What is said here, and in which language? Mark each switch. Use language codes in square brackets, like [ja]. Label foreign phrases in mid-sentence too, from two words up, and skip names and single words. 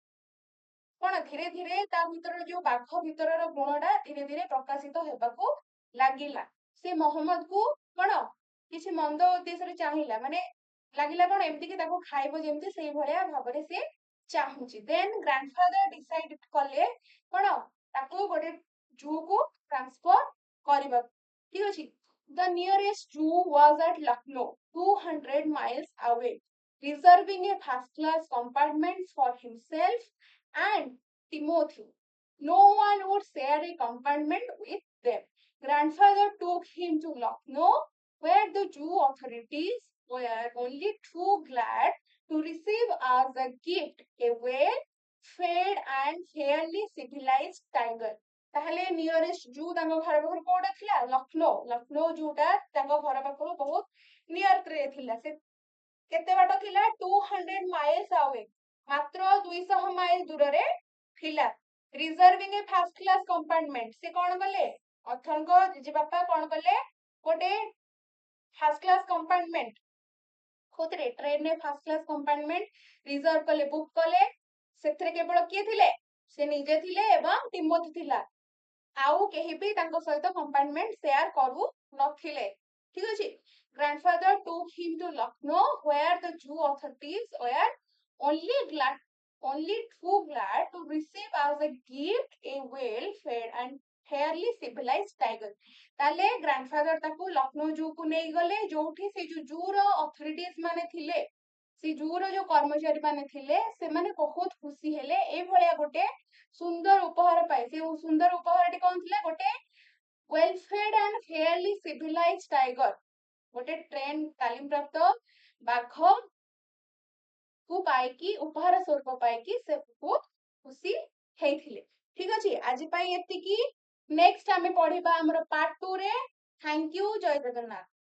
[or] କଣ ଧୀରେ ଧୀରେ ତା ଭିତର ଯୋଉ ବାଘ ଭିତରର ଗୁଣଟା ଧୀରେ ଧୀରେ ପ୍ରକାଶିତ ହେବାକୁ ଲାଗିଲା ସେ ମହମ୍ମଦକୁ କଣ କିଛି ମନ୍ଦ ଉଦ୍ଦେଶ୍ୟରେ ଚାହିଁଲା ମାନେ ଲାଗିଲା କଣ ଏମିତି କି ତାକୁ ଖାଇବ ଯେମିତି ସେଇଭଳିଆ ଭାବରେ ସେ ଚାହୁଁଛି [en] then grandfather decide [or] କଲେ କଣ ତାକୁ ଗୋଟେ ଜୁକୁ ଟ୍ରାନ୍ସଫର କରିବାକୁ ଠିକ ଅଛି [en] The nearest zoo was at Lucknow, 200 miles away, reserving a first-class compartment for himself and Timothy. No one would share a compartment with them. Grandfather took him to Lucknow, where the zoo authorities were only too glad to receive as a gift a well-fed and fairly civilized tiger. [or] ତାହେଲେ [en] nearest zoo [or] ତାଙ୍କ ଘର ପାଖରୁ କୋଉଟା ଥିଲା ଲକ୍ଷ୍ନୌ ଜୁଟା ତାଙ୍କ ଘର ପାଖରୁ ବହୁତ ନିୟରରେ ଥିଲା ସେ କେତେ ବାଟ ଥିଲା 200 [en] miles away [or] ମାତ୍ର 200 ମାଇଲ ଦୂରରେ ଥିଲା [en] reserving a first class compartment [or] ସେ କଣ କଲେ ଅଥରଙ୍କ ଜେଜେବାପା କଣ କଲେ ଗୋଟେ [en] first class compartment [or] କୋଉଥିରେ ଟ୍ରେନରେ [en] first class compartment reserve [or] କଲେ ବୁକ୍ କଲେ ସେଥିରେ କେବଳ କିଏ ଥିଲେ ସେ ନିଜେ ଥିଲେ ଏବଂ ଟିମୋଥି ଥିଲା ଆଉ କେହି ବି ତାଙ୍କ ସହିତ [en] compartment share [or] କରୁ ନଥିଲେ ଠିକ ଅଛି [en] grandfather took him to Lucknow where the Jew authorities were only too glad to receive as a gift a well-fed and fairly civilized tiger [or] ତାହେଲେ grandfather ତାକୁ ଲକ୍ଷ୍ନୌ ଜୁକୁ ନେଇଗଲେ ଯୋଉଠି ସେ ଯୋଉ ଜୁର ଅଥରିଟିଜ ମାନେ ଥିଲେ ସେ ଜୁର ଯୋଉ କର୍ମଚାରୀ ମାନେ ଥିଲେ ସେମାନେ ବହୁତ ଖୁସି ହେଲେ ଏଇଭଳିଆ ଗୋଟେ ସୁନ୍ଦର ଉପହାର ପାଇ ସେ ସୁନ୍ଦର ଉପହାରଟି କଣ ଥିଲା ଗୋଟେ [en] well-fed and fairly civilized tiger [or] ଗୋଟେ ଟ୍ରେନ ତାଲିମ ପ୍ରାପ୍ତ ବାଘ କୁ ପାଇକି ଉପହାର ସ୍ୱରୂପ ପାଇକି ସେ ବହୁତ ଖୁସି ହେଇଥିଲେ ଠିକ ଅଛି ଆଜି ପାଇଁ ଏତିକି ନେକ୍ସଟ ଆମେ ପଢିବା ଆମର ପାର୍ଟ 2 ରେ [en] thank you [or] ଜୟ ଜଗନ୍ନାଥ